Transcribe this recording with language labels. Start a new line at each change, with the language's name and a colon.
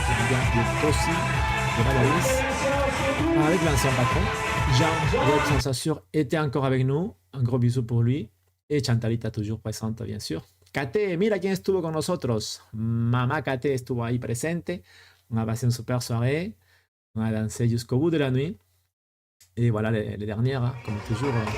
French: De Tosi de Valoris avec l'ancien patron. Jean, sans Sassure, était encore avec nous. Un gros bisou pour lui. Et Chantalita toujours présente, bien sûr.
Spanish: Kate, mira quién estuvo con nosotros. Mamá Kate estuvo ahí presente.
French: On a passé une super soirée. On a dansé jusqu'au bout de la nuit. Et voilà les dernières, hein, comme toujours.